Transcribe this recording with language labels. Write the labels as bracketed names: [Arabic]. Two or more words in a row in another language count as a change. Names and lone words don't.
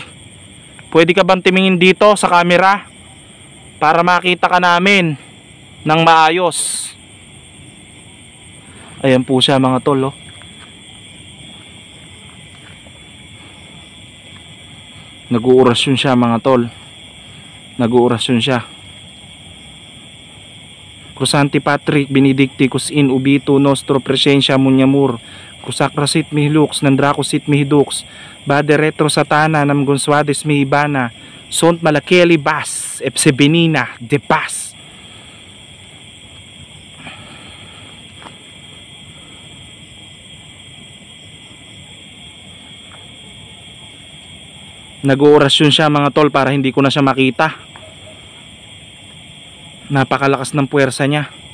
[Filipino] Pwede ka bang tumingin dito sa camera para makita ka namin ng maayos? Ayan po siya mga tol, oh. Nag-uurasyon siya mga tol. Nag-uurasyon siya. Crusanti Patrick Benedicticus in ubito nostro presentia munyamur Kusakrasit mihilux, Nandrakusit mihidux, Bade retro satana, Namgunswades mihibana, Sont malakeli bas, Epsebenina, de bas. Nag-oorasyon siya mga tol para hindi ko na siya makita. Napakalakas ng puwersa niya.